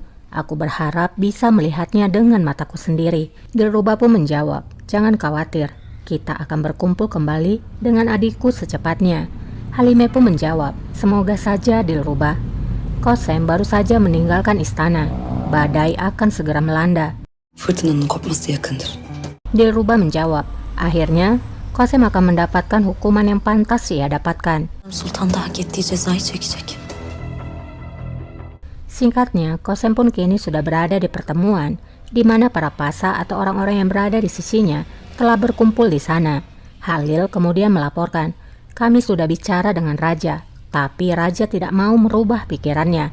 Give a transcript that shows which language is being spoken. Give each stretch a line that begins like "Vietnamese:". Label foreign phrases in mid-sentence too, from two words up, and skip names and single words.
Indonesian: Aku berharap bisa melihatnya dengan mataku sendiri." Dilruba pun menjawab, "Jangan khawatir, kita akan berkumpul kembali dengan adikku secepatnya." Halimah pun menjawab, "Semoga saja Dilruba." Qasem baru saja meninggalkan istana. Badai akan segera melanda.
Turkish: Fırtınanın kopması yakındır.
Indonesian: Dilruba menjawab, "Akhirnya Qasem akan mendapatkan hukuman yang pantas ia dapatkan."
Turkish: Sultan da hak ettiği cezayı çekecek.
Indonesian: Singkatnya, Qasem pun kini sudah berada di pertemuan, di mana para pasa atau orang-orang yang berada di sisinya telah berkumpul di sana. Halil kemudian melaporkan, "Kami sudah bicara dengan raja, tapi raja tidak mau merubah pikirannya."